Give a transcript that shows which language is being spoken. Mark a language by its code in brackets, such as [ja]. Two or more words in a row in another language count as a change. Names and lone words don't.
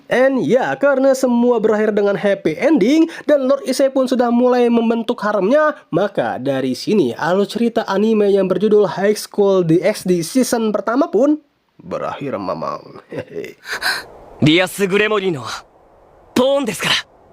[id] And ya, karena semua berakhir dengan [en] happy ending [id] dan Lord Issei pun sudah mulai membentuk haremnya, maka dari sini alur cerita anime yang berjudul High School DxD season pertama pun berakhir, mamang. [ja] リアス・グレモリーのポーンですから。